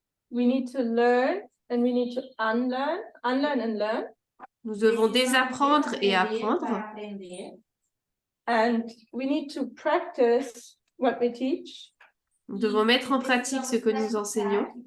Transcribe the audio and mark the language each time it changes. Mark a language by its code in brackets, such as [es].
[en] we need to learn, and we need to unlearn and learn. [fr] nous devons désapprendre et apprendre, [en] and we need to practice what we teach. [fr] nous devons mettre en pratique ce que nous enseignons.